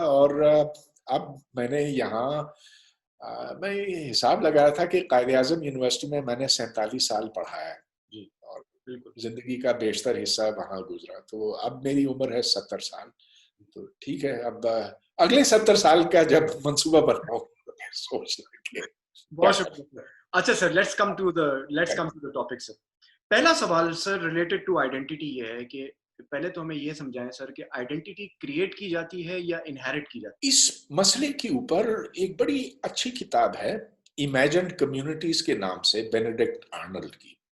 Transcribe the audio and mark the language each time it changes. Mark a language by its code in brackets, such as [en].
[ur] اور اب میں نے یہاں میں حساب لگایا تھا کہ قائد اعظم یونیورسٹی میں نے 47 سال پڑھا ہے جی، اور زندگی کا بیشتر حصہ وہاں گزرا. تو اب میری عمر ہے 70 سال. تو ٹھیک ہے، اب اگلے 70 سال کا جب منصوبہ بناؤ سوچ لیں. بہت شکریہ. [en] اچھا sir, let's come to the topic. [ur] سر پہلا سوال سر ریلیٹڈ ٹو آئیڈینٹی یہ ہے کہ پہلے تو ہمیں یہ سمجھائیں سر کہ آئیڈینٹی کریٹ کی جاتی ہے یا انہیرٹ کی جاتی ہے؟ اس مسئلے کے اوپر ایک بڑی اچھی کتاب ہے امیجنڈ کمیونٹیز کے نام سے، بینیڈکٹ آرنلڈ کی.